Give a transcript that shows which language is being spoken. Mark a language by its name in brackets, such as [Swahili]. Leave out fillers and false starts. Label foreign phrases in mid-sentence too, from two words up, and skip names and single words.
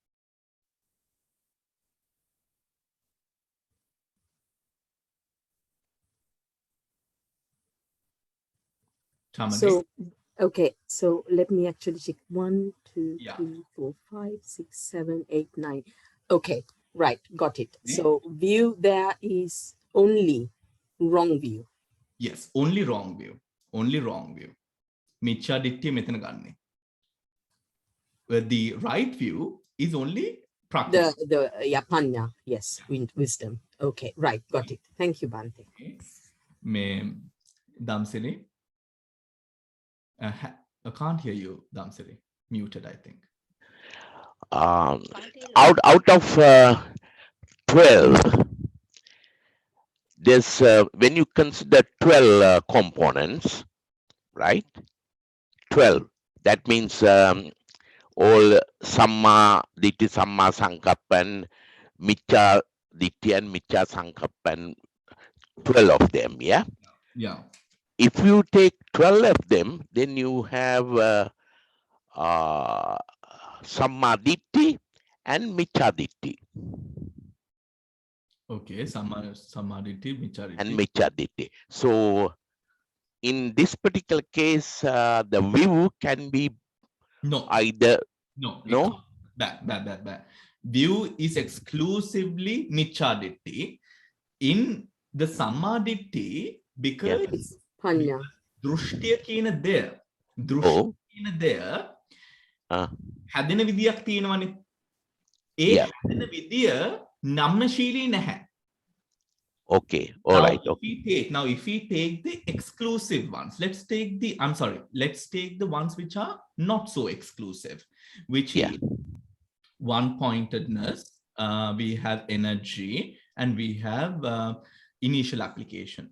[English] So, okay, so let me actually check. 1, 2, 3, 4, 5, 6, 7, 8, 9. Okay, right, got it. Yeah. So view there is only wrong view. Yes, only wrong view. Only wrong view. [Sinhala] මිථ්‍යා දෘෂ්ටිය මෙතන ගන්නේ. [English] Where the right view is only practice. Panya, yes, wisdom. Okay, right, got it. Thank you, Bhante. Me Damsiri. I can't hear you, Damsiri. Muted, I think. Out of 12, there's when you consider 12 components, right? 12. That means all [Pali] samma ditti, samma sankappan, micca ditti, [English] and [Pali] micca sankappan. [English] 12 of them, yeah. Yeah. If you take 12 of them, then you have [Pali] samma ditti [English] and [Pali] micca ditti. Okay, samaditi, michariti. [English] And michariti. So in this particular case, the view can be either no. Bad. View is exclusively michariti. In the samaditi, because It's panya. [Sinhala] දෘෂ්ටිය කියන දෙය හැදෙන විදියක් තියෙනවනේ. ඒ හැදෙන විදිය නම්නශීලී නැහැ. [English] Okay, all right. Now, if we take the exclusive ones, let's take the ones which are not so exclusive, which is one-pointedness, we have energy, and we have initial application.